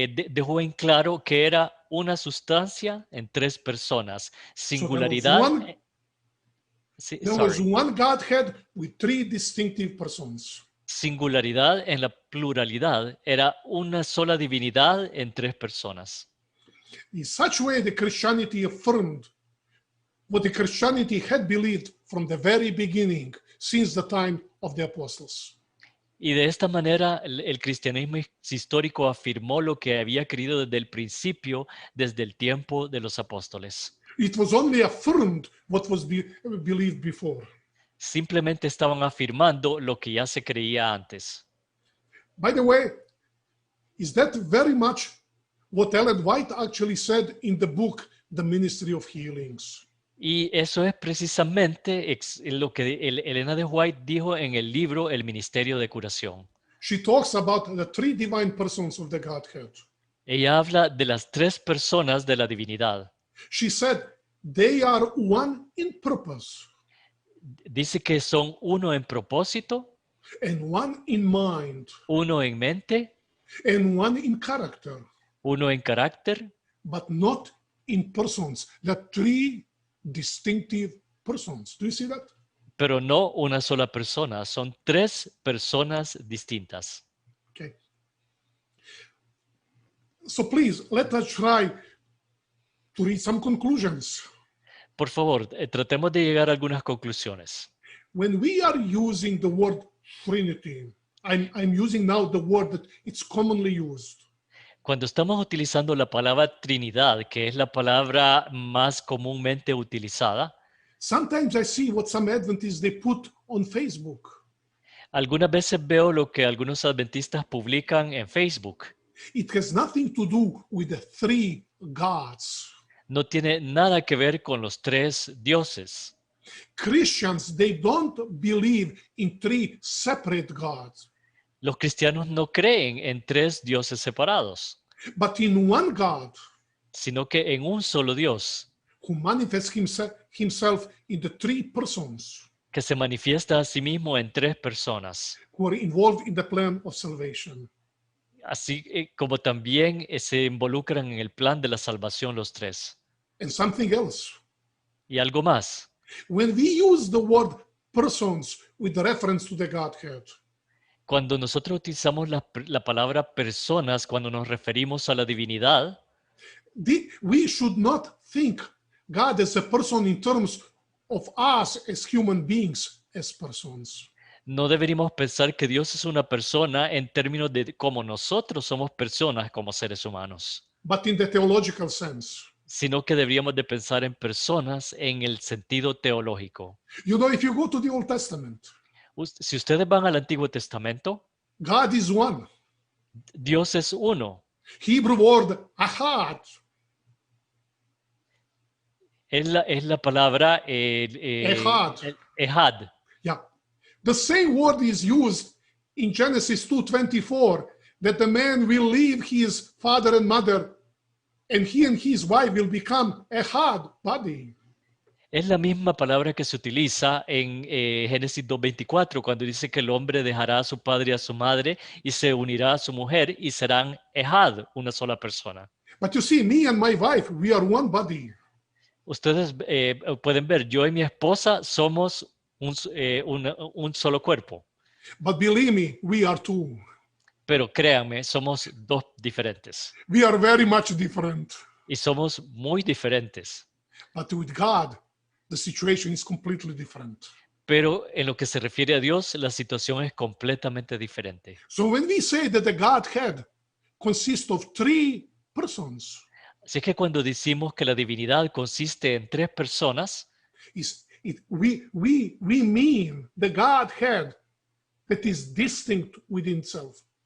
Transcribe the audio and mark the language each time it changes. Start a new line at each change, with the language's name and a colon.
Spanish: dejó en claro que era una sustancia en tres personas, singularidad.
English: There was one Godhead with three distinctive persons.
Spanish: Singularidad en la pluralidad, era una sola divinidad en tres personas.
English: In such way, the Christianity affirmed what the Christianity had believed from the very beginning, since the time of the apostles.
Spanish: Y de esta manera el cristianismo histórico afirmó lo que había creído desde el principio, desde el tiempo de los apóstoles.
English: It was only affirmed what was believed before.
Spanish: Simplemente estaban afirmando lo que ya se creía antes.
English: By the way, is that very much what Ellen White actually said in the book, The Ministry of Healings?
Spanish: Y eso es precisamente lo que Elena de White dijo en el libro El Ministerio de Curación.
English: She talks about the three divine persons of the Godhead.
Spanish: Ella habla de las tres personas de la divinidad.
English: She said they are one in purpose
Spanish: Dice que son uno en propósito,
English: and one in mind
Spanish: uno en mente,
English: and one in character,
Spanish: uno en carácter,
English: but not in persons. The three distinctive persons. Do you see that?
Spanish: pero no una sola persona. Son tres personas distintas.
English: Okay. So please, let us try to read some conclusions.
Spanish: Por favor, tratemos de llegar a algunas conclusiones.
English: When we are using the word Trinity, I'm using now the word that it's commonly used.
Spanish: Cuando estamos utilizando la palabra Trinidad, que es la palabra más comúnmente utilizada,
English: Sometimes I see what some Adventists they put on Facebook.
Spanish: algunas veces veo lo que algunos adventistas publican en Facebook.
English: It has nothing to do with the three gods.
Spanish: No tiene nada que ver con los tres dioses.
English: Christians, they don't believe in three separate gods,
Spanish: Los cristianos no creen en tres dioses separados,
English: but in one God
Spanish: sino que en un solo Dios,
English: who manifests himself in the three persons
Spanish: que se manifiesta a sí mismo en tres personas,
English: who are involved in the plan of salvation.
Spanish: así como también se involucran en el plan de la salvación los tres.
English: And something else.
Spanish: Y algo más.
English: When we use the word persons with reference to the Godhead,
Spanish: Cuando nosotros utilizamos la palabra personas, cuando nos referimos a la divinidad,
English: we should not think God as a person in terms of us as human beings as persons.
Spanish: no deberíamos pensar que Dios es una persona en términos de cómo nosotros somos personas como seres humanos,
English: But in the theological sense.
Spanish: sino que deberíamos de pensar en personas en el sentido teológico.
English: You know, if you go to the Old Testament,
Spanish: Si ustedes van al Antiguo Testamento,
English: God is one.
Spanish: Dios es uno.
English: Hebrew word ahad.
Spanish: Es la palabra
Hebrew: Ehad. Ehad.
English: Yeah. The same word is used in Genesis 2:24, that the man will leave his father and mother, and he and his wife will become ehad body.
Spanish: Es la misma palabra que se utiliza en Génesis 2:24, cuando dice que el hombre dejará a su padre y a su madre y se unirá a su mujer y serán Ehad, una sola persona.
English: But you see, me and my wife, we are one body.
Spanish: Ustedes pueden ver, yo y mi esposa somos un solo cuerpo,
English: But believe me, we are two.
Spanish: pero créanme, somos dos diferentes
English: We are very much different.
Spanish: y somos muy diferentes.
English: But with God, the situation is completely different.
Spanish: Pero en lo que se refiere a Dios, la situación es completamente diferente.
English: So when we say that the Godhead consists of three persons,
Spanish: Así que cuando decimos que la divinidad consiste en tres personas,
English: we mean the Godhead that is distinct within itself.